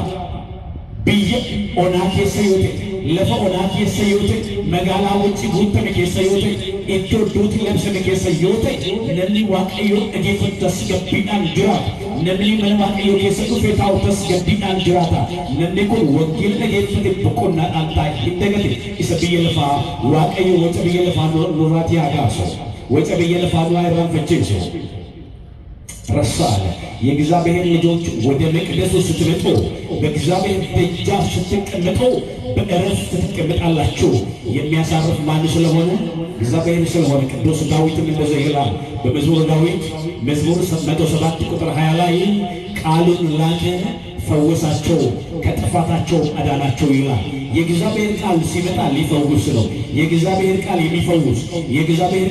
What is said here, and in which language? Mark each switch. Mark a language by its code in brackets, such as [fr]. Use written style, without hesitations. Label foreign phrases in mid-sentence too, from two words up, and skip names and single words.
[om] Biyya onaa keessa yoo ta'e, lafa onaa keessa yoo ta'e, magaalaa wajjin guutame keessa yoo ta'e, iddoo iddootti labsame keessa yoo ta'e, namni waaqayyoon dhageeffatu tasgabbiidhaan jiraata. namni mana waaqayyoo keessa dhufee taa'u tasgabbiidhaan jiraata. Namni kun wangeela dhageeffate boqonnaadhaan taa'e hin dagate. Isa biyya lafaa waaqayyoo waca biyya lafaa nurraati haa kaasu, waca biyya lafaa nurraa irraanfachiisu [am] ረሳለ። የእግዚአብሔር ልጆች ወደ መቅደሱ ስትመጡ በእግዚአብሔር ደጃፍ ስትቀመጡ በእረፍት ትቀመጣላችሁ። የሚያሳርፍ ማን ስለሆነ? እግዚአብሔር ስለሆነ። ቅዱስ ዳዊትም እንደዚህ ይላል በመዝሙረ ዳዊት መዝሙር 107 ቁጥር 20 ላይ ቃሉን ላከ ፈወሳቸው ከጥፋታቸው አዳናቸው ይላል። የእግዚአብሔር ቃል ሲመጣ ሊፈውስ ነው። የእግዚአብሔር ቃል የሚፈውስ፣ የእግዚአብሔር